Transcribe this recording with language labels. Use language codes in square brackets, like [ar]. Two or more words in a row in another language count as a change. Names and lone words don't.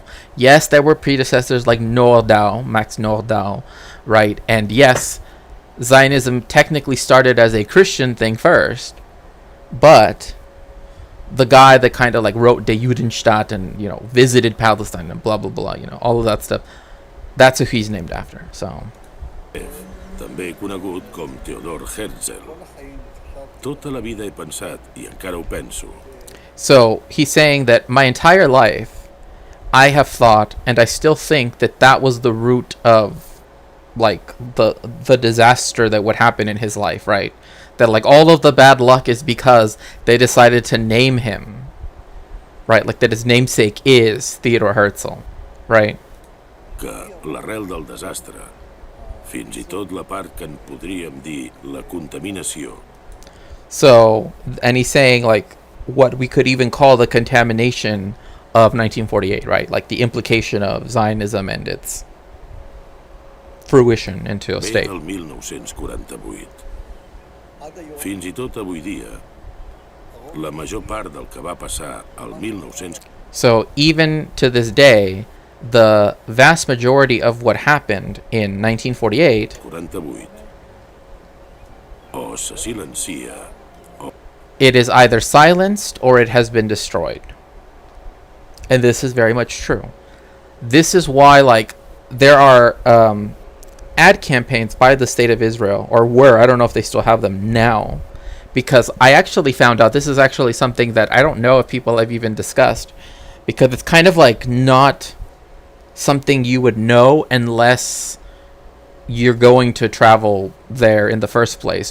[en] Yes, there were predecessors like Max Nordau, right? And yes, Zionism technically started as a Christian thing first, but the guy that kind of like wrote De Judenstaat and, you know, visited Palestine and blah blah blah, you know, all of that stuff, that's who he's named after. So [ca] també conegut com Theodor Herzl. Tota la vida he pensat, I encara ho penso. [en] So he's saying that my entire life I have thought, and I still think, that was the root of like the disaster that would happen in his life, right? That like all of the bad luck is because they decided to name him, right? Like that his namesake is Theodor Herzl, right? [ca] Que l'arrel del desastre, fins I tot la part que en podríem dir la contaminació. [en] So, and he's saying like what we could even call the contamination of 1948, right? Like the implication of Zionism and its fruition into a state. [ca] El 1948. Fins I tot avui dia, la major part del que va passar al 1948. [en] So even to this day, the vast majority of what happened in 1948 [es] o se silencia, [en] it is either silenced or it has been destroyed. And this is very much true. This is why, like, there are ad campaigns by the State of Israel, or were, I don't know if they still have them now, because I actually found out, this is actually something that I don't know if people have even discussed, because it's kind of like not something you would know unless you're going to travel there in the first place.